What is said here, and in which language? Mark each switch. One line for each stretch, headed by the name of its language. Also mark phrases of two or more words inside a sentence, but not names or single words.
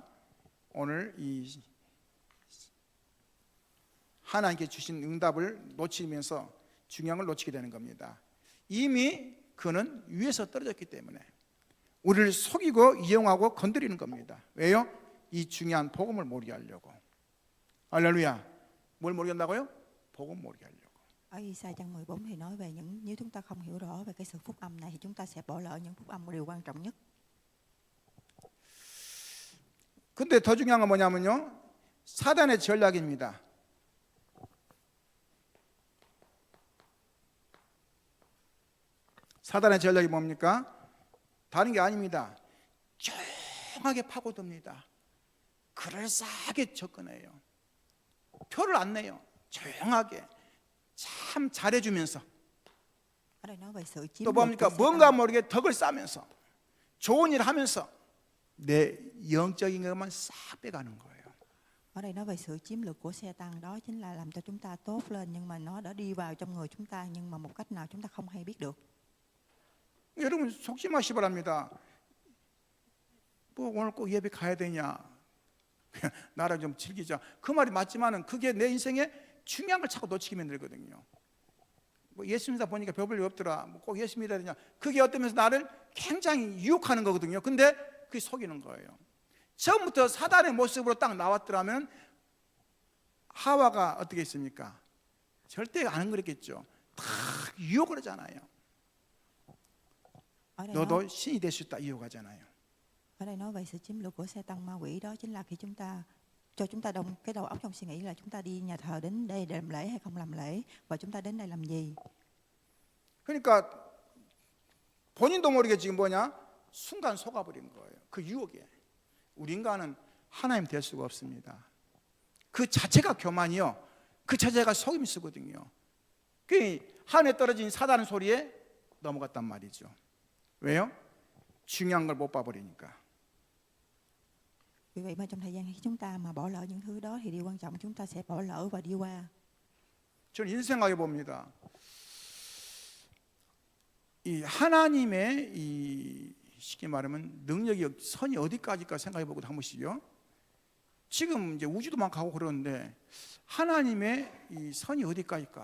Korean: 오늘 이 하나님께 주신 응답을 놓치면서 중요한 걸 놓치게 되는 겁니다. 이미 그는 위에서 떨어졌기 때문에 우리를 속이고 이용하고 건드리는 겁니다. 왜요? 이 중요한 복음을 모르게 하려고. 할렐루야. 뭘 모르게 한다고요? 복음 모르게 하려고.
Vietnamese: Ở Isa chương 14 thì nói về nếu chúng ta không hiểu rõ về cái sự phúc âm này thì chúng ta sẽ bỏ lỡ những phúc âm điều quan trọng nhất.
Korean: 근데 더 중요한 건 뭐냐면요. 사단의 전략입니다. 사단의 전략이 뭡니까? 다른 게 아닙니다. 조용하게 파고듭니다. 그럴싸하게 접근해요. 표를 안 내요. 조용하게 참 잘해주면서.
Vietnamese: Ở đây nói về sự chiếm
Korean: 또
Vietnamese: đoạt
Korean: 뭡니까?
Vietnamese: của
Korean: 뭔가
Vietnamese: Satan.
Korean: 모르게 덕을 쌓으면서 좋은 일 하면서 내 영적인 것만 싹 빼가는 거예요.
Vietnamese: Ở đây nói về sự chiếm lược của Satan, đó chính là làm cho chúng ta tốt lên, nhưng mà nó đã đi vào trong người chúng ta, nhưng mà một cách nào chúng ta không hay biết được.
Korean: 여러분 속지 마시 바랍니다. 뭐 오늘 꼭 예배 가야 되냐? 그냥 나랑 좀 즐기자. 그 말이 맞지만은 그게 내 인생에 중요한 걸 자꾸 놓치게 만들거든요. 뭐 예수 믿다 보니까 별볼일 없더라. 뭐 꼭 예수 믿어야 되냐? 그게 어떠면서 나를 굉장히 유혹하는 거거든요. 근데 그게 속이는 거예요. 처음부터 사단의 모습으로 딱 나왔더라면 하와가 어떻게 했습니까? 절대 안 그랬겠죠. 다 유혹을 하잖아요.
Vietnamese: ở đây nói
Korean: 너도 신이 될 수 있다 유혹하잖아요.
Vietnamese: ở đây nói về sự chiếm lược của Satan ma quỷ, đó chính là khi chúng ta cho chúng ta đông cái đầu óc trong suy nghĩ là chúng ta đi nhà thờ đến đây để làm lễ hay không làm lễ, và chúng ta đến đây làm gì.
Korean: 그러니까 본인도 모르게 지금 뭐냐? 순간 속아버린 거예요. 그 유혹에. 우리 인간은 하나님 될 수가 없습니다. 그 자체가 교만이요. 그 자체가 속임수거든요. 그 하늘에 떨어진 사단 소리에 넘어갔단 말이죠. 왜요? 중요한 걸 못 봐버리니까.
Vietnamese: Vì vậy mà trong thời gian khi chúng ta mà bỏ lỡ những thứ đó thì điều quan trọng chúng ta sẽ bỏ lỡ và đi qua.
Korean: 저는 이런 생각해 봅니다. 이 하나님의 이 쉽게 말하면 능력이 선이 어디까지일까 생각해 보고 한 번씩요. 지금 이제 우주도 막 가고 그러는데 하나님의 이 선이 어디까지일까?